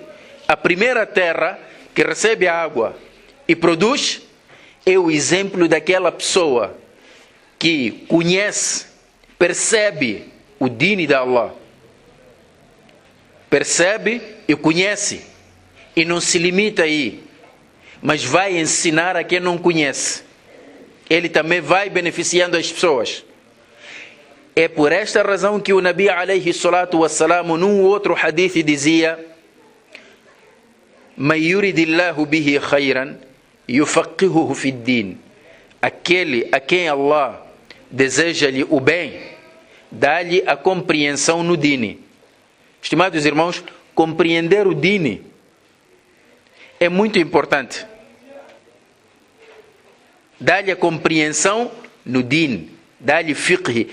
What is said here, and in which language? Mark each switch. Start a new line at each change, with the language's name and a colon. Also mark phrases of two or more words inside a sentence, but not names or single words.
Portuguese: A primeira terra que recebe a água e produz é o exemplo daquela pessoa que conhece, percebe o dini de Allah. Percebe e conhece. E não se limita aí, mas vai ensinar a quem não conhece. Ele também vai beneficiando as pessoas. É por esta razão que o Nabi
Arabic: عليه الصلاة والسلام,
Portuguese: num outro hadith, dizia:
Arabic: مَنْ يُرِدِ اللَّهُ بِهِ خَيْرًا يُفَقِّهُهُ فِي الدِّينِ.
Portuguese: Aquele a quem Allah deseja-lhe o bem, dá-lhe a compreensão no dini. Estimados irmãos, compreender o dini é muito importante. Dá-lhe a compreensão no din, dá-lhe fiqh.